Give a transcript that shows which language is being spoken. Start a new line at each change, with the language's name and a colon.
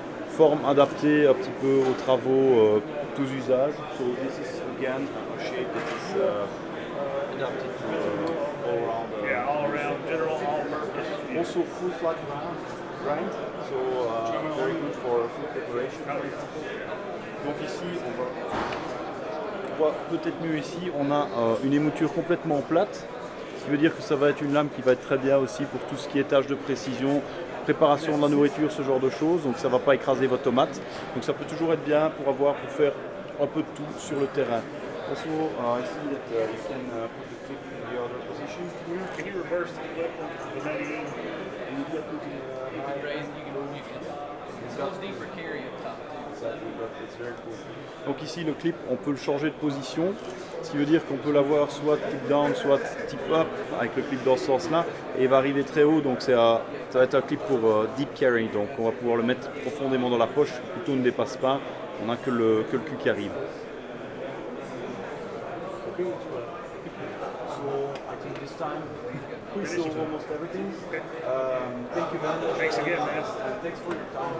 French: Forme adaptée un petit peu aux travaux, tous usages.
English: So this is again a shape that is adapted to all around. Yeah, all around, general, all purpose. Also full flat grind, so very good for food preparation.
French: Donc ici, on voit peut-être mieux ici, on a une émouture complètement plate, ce qui veut dire que ça va être une lame qui va être très bien aussi pour tout ce qui est tâches de précision, préparation de la nourriture, ce genre de choses, donc ça ne va pas écraser votre tomate. Donc ça peut toujours être bien pour faire un peu de tout sur le terrain.
English: Also, I see that you can put the clip in the other position here. Can you reverse the clip on the Medellin? And you can put it It's a little deeper carry up top too. Exactly, but it's very cool.
French: Donc ici le clip, on peut le changer de position, ce qui veut dire qu'on peut l'avoir soit tip down, soit tip up avec le clip dans ce sens-là, et il va arriver très haut, donc ça va être un clip pour deep carry, donc on va pouvoir le mettre profondément dans la poche, le couteau ne dépasse pas, on n'a que le cul qui arrive.
English: Okay. So I think this time we saw almost everything. Thank you very much. Thanks again, man. And thanks for your time.